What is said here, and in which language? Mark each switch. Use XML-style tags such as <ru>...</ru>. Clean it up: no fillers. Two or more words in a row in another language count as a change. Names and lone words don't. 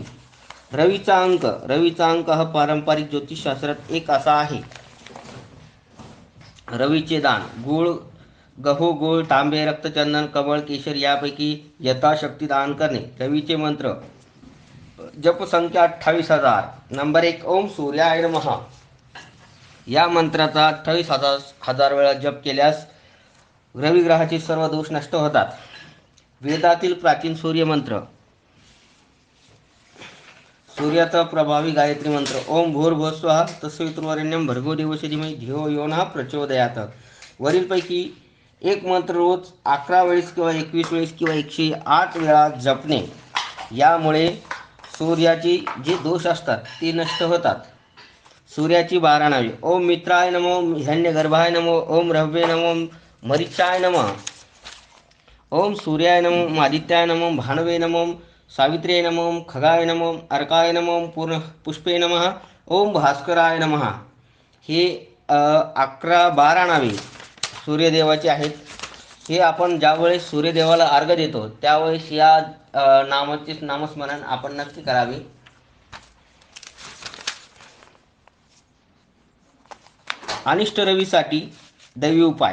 <mr>रवीचा अंक हा पारंपरिक ज्योतिषशास्त्रात 1 असा आहे. रवीचे दान. गूळ, गहू, गूळ, तांबे, रक्तचंदन, कमळ, केशर यापैकी यथाशक्ती दान करणे. रवीचे मंत्र. जप संख्या 28,000.</mr> <sa>नंबर 1 ओम सूर्याय नमः.</sa> <mr>या मंत्राचा 28,000 वेळा जप केल्यास रवी ग्रहाचे सर्व दोष नष्ट होतात. वेदातील प्राचीन सूर्य मंत्र. सूर्याचा प्रभावी गायत्री मंत्र.</mr> <sa>ओम भूर्भुवः स्वः तत्सवितुर्वरेण्यं भर्गो देवस्य धीमहि धियो यो नः प्रचोदयात्.</sa> <mr>वरीलपैकी एक मंत्र रोज 11 वेळेस किंवा 21 वेळेस किंवा 108 वेळा जपणे. यामुळे सूर्याचे जे दोष असतात ते नष्ट होतात. सूर्याची 12 नावे.</mr> <sa>ओम मित्राय नमो, हिरण्यगर्भाय नमो, ओम रव्ये नमो, मरीचाय नमः. ओम सूर्याय नमो, आदित्याय नमो, भानवे नमो, सावित्र्याय नमो, खगाय नमो, अर्काय नमो, पुष्पे नमः, ओम भास्कराय नमः.</sa> <mr>हे 12 नावे सूर्यदेवाची आहेत. हे आपण ज्यावेळेस सूर्यदेवाला अर्घ्य देतो त्यावेळेस या नामाचे नामस्मरण आपण नक्की करावे. अनिष्ट रवीसाठी दैवी उपाय.</mr>